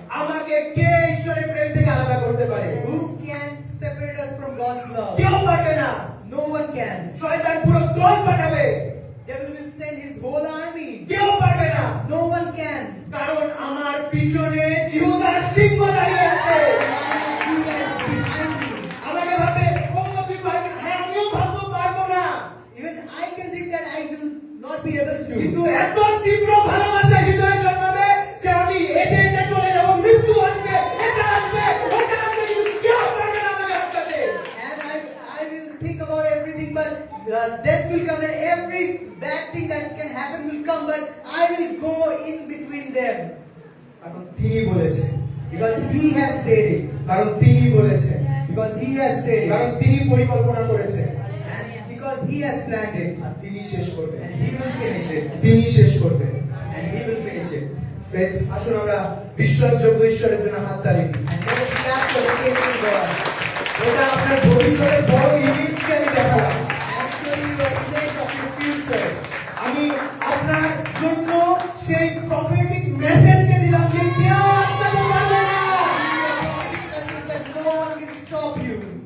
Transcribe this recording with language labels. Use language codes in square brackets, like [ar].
[bn] আমাকে কে ঈশ্বরের প্রেম থেকে আলাদা করতে পারে? [en] Who can separate us from God's love? [bn] কেউ পারবে না। [en] No one can. [bn] শয়তান পুরো দল পাঠাবে, [en] Devil will send his whole army. [bn] কেউ পারবে না। [en] No one can. [bn] কারণ আমার পিছনে জিহুদার সিংহ দাঁড়িয়ে আছে। [en] Lion of Judah is behind me. [bn] আমাকে ভাবে ও তুই পারবি না। হ্যাঁ আমিও ভাববো পারবো না, [en] Even I can think that I will not be able [bn] কিন্তু [en] to. [bn] এত তীব্র ভালোবাসা হৃদয়ে জন্মাবে যে আমি হেঁটে হেঁটে চলে যাবো, মৃত্যু আসবে, এটা আসবে, ওটা আসবে, কিন্তু কেউ পারবে না আমাকে আটকাতে। [en] And I will think about everything, but death will come and every bad thing that can happen will come, but I will go in between them. [bn] কারণ তিনি বলেছেন, [en] Because he has said it. [bn] কারণ তিনি বলেছেন, [en] Because he has said [bn] কারণ [en] it. [bn] তিনি পরিকল্পনা করেছেন [en] And because he has planned it. [bn] আর তিনি শেষ করবেন, [en] And he will finish it. [bn] তিনি শেষ করবেন। [en] And he will finish it. [bn] Faith, আসুন আমরা বিশ্বাসযোগ্য ঈশ্বরের জন্য হাত তালি দিই। [en] And let us clap for the faithful God. [bn] এটা আপনার ভবিষ্যতের বড় ইমেজকে আমি দেখালাম। [en] I'm showing you an image of your future. [bn] আমি আপনার জন্য সেই প্রফেটিক মেসেজকে দিলাম যে কেউ আটকাতে পারবে না। [en] Message that no one can stop you.